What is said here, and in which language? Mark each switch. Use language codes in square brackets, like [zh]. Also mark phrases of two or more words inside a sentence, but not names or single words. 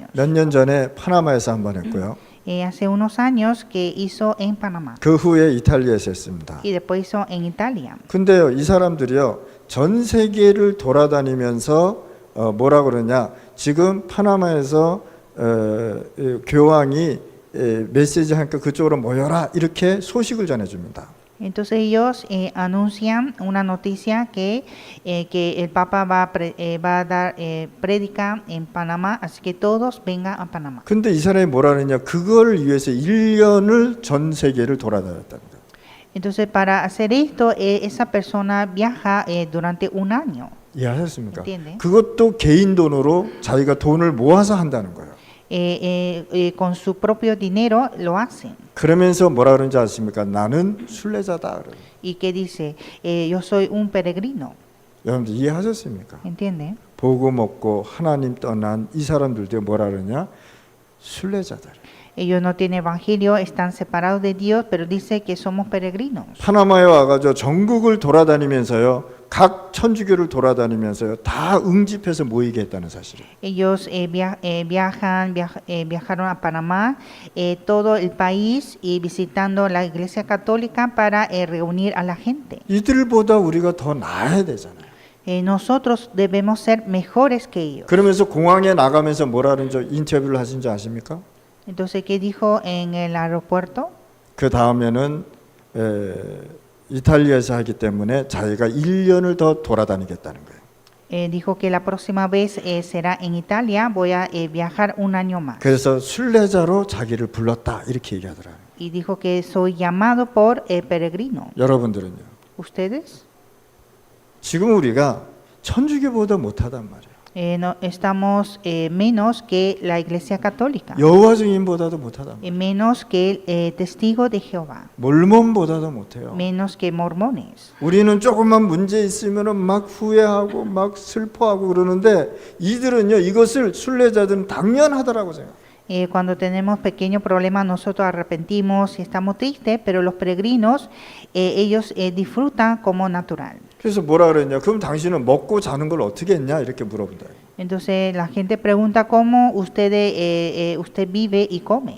[ko] 몇 년 전에 파나마에서 한 번 했고요. [es] Hace unos años que hizo en Panamá. [ko] 그 후에 이탈리아에서 했습니다. [es] Y después hizo en Italia. [ko] 근데요, 이 사람들이요, 전 세계를 돌아다니면서 뭐라 그러냐? 지금 파나마에서 교황이 메시지 하니까 그쪽으로 모여라 이렇게 소식을 전해줍니다. [es] Entonces ellos anuncian una noticia que el Papa va a dar prédica en Panamá, así que todos vengan a Panamá. [ko] 근데 이 사람이 뭐라 그러냐? 그걸 위해서 1년을 전 세계를 돌아다녔다는 거예요. [es] Entonces para hacer esto, esa persona viaja durante un año. [ko] 이해하셨습니까? [es] entiende? [ko] 그것도 개인 돈으로 자기가 돈을 모아서 한다는 거예요. [es] con su propio dinero lo hacen. [ko] 그러면서 뭐라 그러는지 아십니까? 나는 순례자다. 그래요. [es] ¿Y qué dice? Yo soy un peregrino. [ko] 여러분들 이해하셨습니까? [es] ¿Entiende? [ko] 복음 없고 하나님 떠난 이 사람들도 뭐라 그러냐? 순례자들. [es] Ellos no tienen evangelio, están separados de Dios, pero dice que somos peregrinos. [ko] 파나마에 와가지고 전국을 돌아다니면서요, 각 천주교를 돌아다니면서요, 다 응집해서 모이게 했다는 사실이에요. [es] Ellos viajaron a Panamá, todo el país, y visitando la iglesia católica para reunir a la gente. [ko] 이들보다 우리가 더 나아야 되잖아요. [es] Nosotros debemos ser mejores que ellos. [ko] 그러면서 공항에 나가면서 뭐라는 저 인터뷰를 하신 줄 아십니까? [es] Entonces, ¿qué dijo en el aeropuerto? [ko] 그 다음에는 이탈리아에서 하기 때문에 자기가 1년을 더 돌아다니겠다는 거예요. [es] Dijo que la próxima vez será en Italia, voy a viajar un año más. [ko] 그래서 순례자로 자기를 불렀다 이렇게 얘기하더라고요. [es] Y dijo que soy llamado por peregrino. [ko] 여러분들은요. [es] ¿Ustedes? [ko] 지금 우리가 천주교보다 못하단 말이에요. [es] No, estamos menos que la iglesia católica, [ko] 여호와 증인보다도 못하단 말이에요. [es] menos que el testigo de Jehová, [ko] 몰몬보다도 못해요. [es] menos que mormones. [ko] 우리는 조금만 문제 있으면은 막 후회하고 막 슬퍼하고 그러는데 이들은요 이것을 순례자들은 당연하다라고 생각해요. [es] Cuando tenemos pequeños problemas, nosotros arrepentimos y estamos tristes, pero los peregrinos, ellos disfrutan como natural. [ko] 그래서 뭐라 그랬냐? 그럼 당신은 먹고 자는 걸 어떻게 했냐? 이렇게 물어본다. [es] Entonces la gente pregunta cómo usted vive y come.